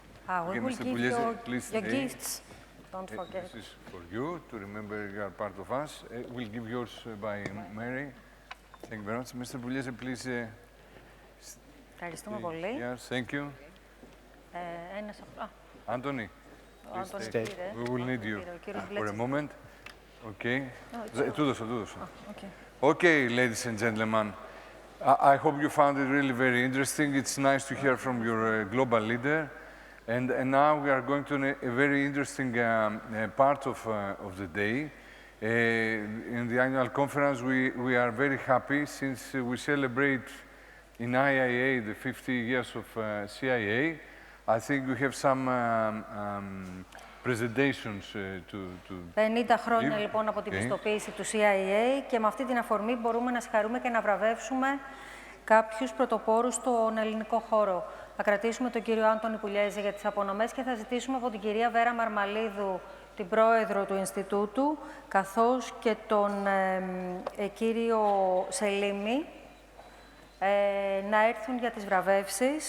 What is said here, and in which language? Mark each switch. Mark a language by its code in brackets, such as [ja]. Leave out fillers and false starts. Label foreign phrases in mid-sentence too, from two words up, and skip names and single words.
[en] We will Mr. give Pugliese, your please stay. gifts. Don't forget. This is for you, to remember you are part of us. We'll give yours by Mary. Thank you very much. Mr. Pugliese, please. [el] Ευχαριστούμε πολύ. [en] Yes, thank you. Anthony, please stay. We will need you for a moment. [el] Okay. Του δώσα. [en] Okay, ladies and gentlemen. I hope you found it really very interesting. It's nice to hear from your global leader. And now we are going to a very interesting part of the day. In the annual conference, we are very happy since we celebrate in IIA the 50 years of CIA. I think we have some presentations to [el] 50 χρόνια λοιπόν από την πιστοποίηση του CIA και με αυτή την αφορμή μπορούμε να συγχαρούμε και να βραβεύσουμε κάποιους πρωτοπόρους στον ελληνικό χώρο. Θα κρατήσουμε τον κύριο Άντωνη Πουλιέζη για τις απονομές και θα ζητήσουμε από την κυρία Βέρα Μαρμαλίδου, την πρόεδρο του Ινστιτούτου, καθώς και τον κύριο Σελίμη, να έρθουν για τις βραβεύσεις.